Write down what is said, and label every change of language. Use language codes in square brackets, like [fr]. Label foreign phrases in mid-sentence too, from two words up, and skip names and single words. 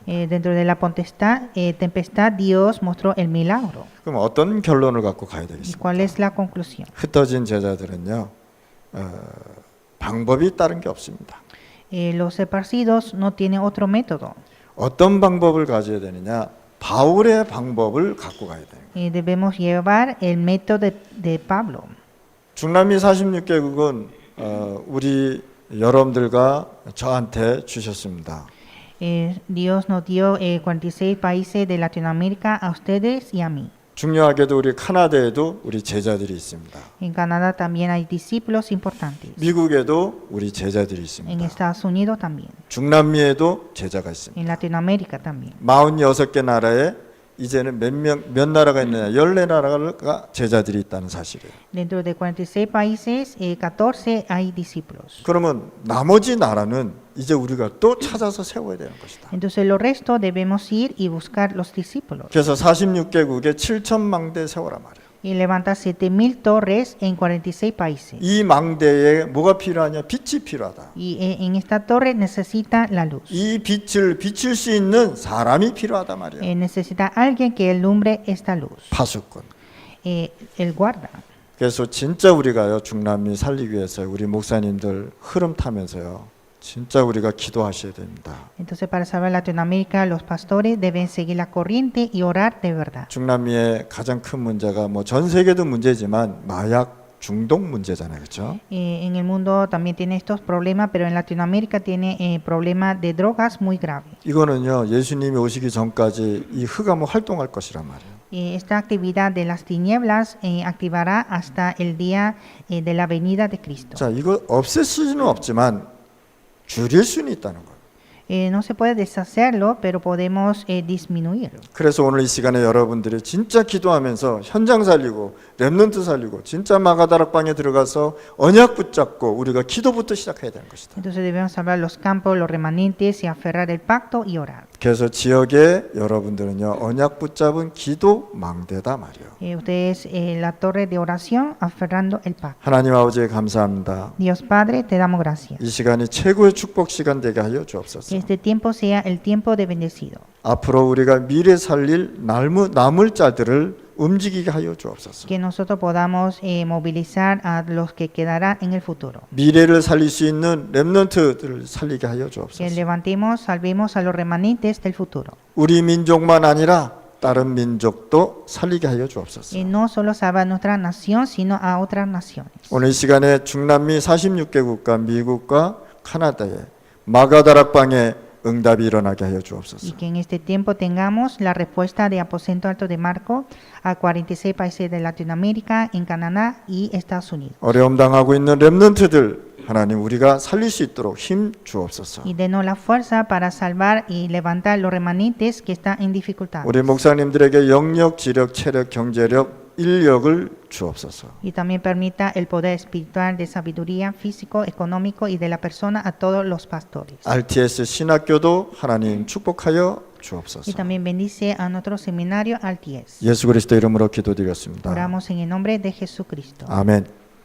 [es] Dentro de la tempestad, Dios mostró el milagro. [ko] 그럼 어떤 결론을 갖고 가야 [es] ¿Y [ko] 되겠습니까? [es] cuál es la conclusión? [ko] 흩어진 제자들은요 방법이 다른 게 없습니다. [es] Los esparcidos no tienen otro método. [ko] 어떤 방법을 가져야 되느냐? 바울의 방법을 갖고 가야 돼요. [es] Debemos llevar el método de Pablo. [ko] 중남미 46개국은 우리 여러분들과 저한테 주셨습니다. [es] Dios nos dio 46 países de Latinoamérica a ustedes y a mí. [ko] 중요하게도 우리 카나다에도 우리 제자들이 있습니다. [es] En Canadá también hay discípulos importantes. [ko] 미국에도 우리 제자들이 [es] En [ko] 있습니다. [es] Estados Unidos también. [ko] 중남미에도 제자가 있습니다. [es] En Latinoamérica también. [ko] 46개 나라에 이제는 몇 나라가 있느냐? 14나라가 제자들이 있다는 사실이에요. [es] Dentro de 46 países, 14 hay discípulos. [ko] 그러면 나머지 나라는 이제 우리가 또 찾아서 세워야 되는 것이다. [es] Entonces, lo resto debemos ir y buscar los discípulos. [ko] 그래서 46개국에 7,000망대 세워라 말이에요. [es] Y levanta 7,000 torres en 46 países. [ko] 이 망대에 뭐가 필요하냐? 빛이 필요하다. [es] Y en esta torre necesita la luz. [ko] 이 빛을 비출 수 있는 사람이 필요하다 말이에요. [es] Necesita alguien que alumbre esta luz. [ko] 파수꾼. [es] El guarda. [ko] 그래서 진짜 우리가요 중남미 살리기 위해서 우리 목사님들 흐름 타면서요 진짜 우리가 기도하셔야 됩니다. [es] Entonces, para salvar Latinoamérica, los pastores deben seguir la corriente y orar de verdad. [ko] 중남미의 가장 큰 문제가 뭐 전 세계도 문제지만 마약 중독 문제잖아요, 그렇죠? [es] En el mundo también tiene estos problemas, pero en Latinoamérica tiene problemas de drogas muy graves. [ko] 이거는요 예수님이 오시기 전까지 이 흑암은 활동할 것이란 말이에요. [es] Esta actividad de las tinieblas activará hasta el día de la venida de Cristo. [ko] 자, 이거 없앨 수는 없지만 줄일 수는 있다는 거예요. [es] No se puede deshacerlo, pero podemos disminuirlo. [ko] 그래서 오늘 이 시간에 여러분들이 진짜 기도하면서 현장 살리고 렘넌트 살리고 진짜 마가다락방에 들어가서 언약 붙잡고 우리가 기도부터 시작해야 되는 것이다. [es] Entonces debemos salvar los campos, los remanentes y aferrar el pacto y orar. [ko] 그래서 지역에 여러분들은요 언약 붙잡은 기도 망대다 말이에요. [es] Ustedes la torre de oración aferrando el pacto. [ko] 하나님 아버지 감사합니다. [es] Dios Padre, te damos gracias. [ko] 이 시간이 최고의 축복 시간 되게 하여 [es] Que [ko] 주옵소서. [es] este tiempo sea el tiempo de bendecido. [ko] 앞으로 우리가 미래 살릴 남을 자들을 움직이게 하여 주옵소서. [es] Que nosotros podamos movilizar a los que quedarán en el futuro. [ko] 미래를 살릴 수 있는 렘넌트들을 살리게 하여 [es] Que [ko] 주옵소서. [es] levantemos, salvemos a los remanentes del futuro. [ko] 우리 민족만 아니라 다른 민족도 살리게 하여 주옵소서. [es] Y no solo salvar a nuestra nación, sino a otras naciones. [ko] 오늘 이 시간에 중남미 46개국과 미국과 카나다에 마가다락방에 응답이 일어나게 하여 [es] Y [ko] 주옵소서. [es] que en este tiempo tengamos la respuesta de Aposento Alto de Marco a 46 países de Latinoamérica, en Canadá y Estados Unidos. [ko] 어려움 당하고 있는 렘넌트들 하나님 우리가 살릴 수 있도록 힘 주옵소서. [es] Y denos la fuerza para salvar y levantar los remanentes que están en dificultad. [ko] 우리 목사님들에게 영력, 지력, 체력, 경제력, 인력을 주옵소서. [es] Y también permita el poder espiritual de sabiduría, físico, económico y de la persona a todos los pastores. [ko] RTS 신학교도 하나님 축복하여 주옵소서. [es] Y también bendice a nuestro seminario Alties. [ko] 예수 그리스도 이름으로 기도드렸습니다. [es] Oramos en el nombre de Jesucristo. [ko] 아멘.